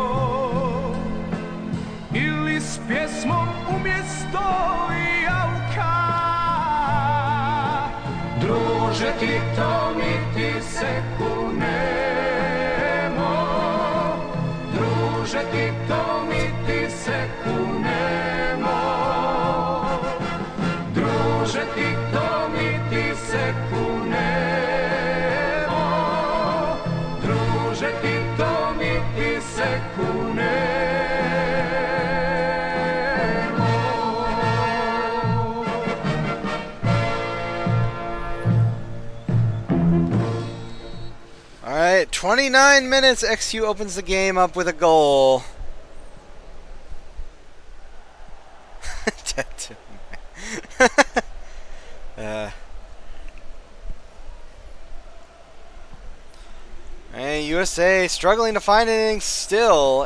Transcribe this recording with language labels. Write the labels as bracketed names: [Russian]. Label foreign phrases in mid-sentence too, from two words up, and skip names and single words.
[Croatian] ili s pjesmom umjesto jauka. Druže Tito, mi ti se kunemo, druže Tito, mi ti se kunemo, druže Tito, mi ti se kunemo, druže Tito, mi ti se kunemo. [English] All right, 29 minutes. XU opens the game up with a goal. And USA struggling to find anything still.